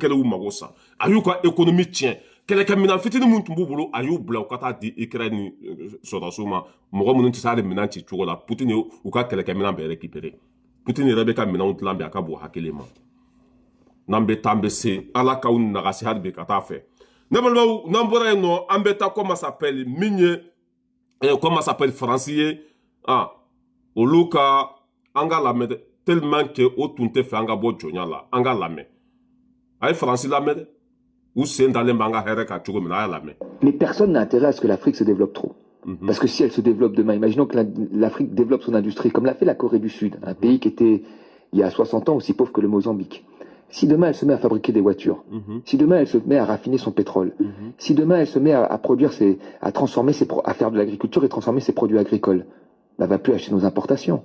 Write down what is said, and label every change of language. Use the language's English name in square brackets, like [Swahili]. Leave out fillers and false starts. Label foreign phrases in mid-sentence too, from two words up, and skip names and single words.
[Bambara] kɛlɛw mago sa a y'u ka économie tiɲɛ kɛlɛkɛminɛn fitinin mun tun b'u bolo a y'u bila u ka taa di Ukraine sɔrɔdasiw ma mɔgɔ minnu tɛ se hali minɛn ci cogo la Poutine y'u ka kɛlɛkɛminɛn bɛɛ récupérer Poutine yɛrɛ bɛ ka minɛnw dilan bi a ka bon hakili ma n'an bɛ taa an bɛ se ala k'aw nagasi hali bi ka taa fɛ ne balimaw n'an bɔra yen nɔ an bɛ taa [French] comment s'appelle [Bambara] min ye [French] comment s'appelle [Bambara] Faransi ye olu ka an ka lamɛn dɛ [French] tellement que [Bambara] o tun tɛ fɛ an ka bɔ jɔnya la an ka lamɛn a ye Faransi lamɛn dɛ u sen dalen b'an ka hɛrɛ kan cogo min na a y'a lamɛn. [French] Mais personne n'a intérêt à ce que l'Afrique se développe trop. Parce que si elle se développe demain, imaginons que l'Afrique développe son industrie, comme l'a fait la Corée du Sud, un pays qui était, il y a 60 ans, aussi pauvre que le Mozambique. Si demain elle se met à fabriquer des voitures, si demain elle se met à raffiner son pétrole, si demain elle se met à produire à transformer à faire de l'agriculture et transformer ses produits agricoles, elle va plus acheter nos importations.